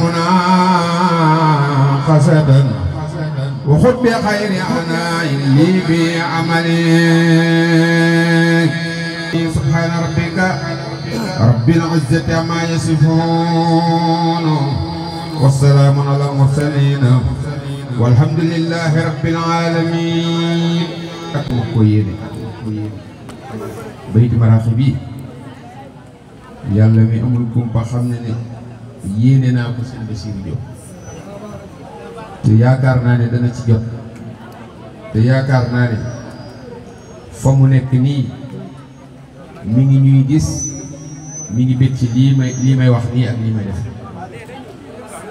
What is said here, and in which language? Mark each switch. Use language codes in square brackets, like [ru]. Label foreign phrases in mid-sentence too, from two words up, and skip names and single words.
[ar] مناقصة وخذ بخير عناء لي بعملي سبحان ربك رب العزة عما يصفون والسلام على المرسلين والحمد لله رب العالمين. [wo] bayti maraaxib bi yàlla mi amul kumpa xam ne ne yéene naa ko seen Basiiru Jóob te yaakaar naa ne dana ci jot te yaakaar naa ne fa mu nekk nii mi ngi ñuy gis mi ngi bég ci lii may wax nii ak lii may def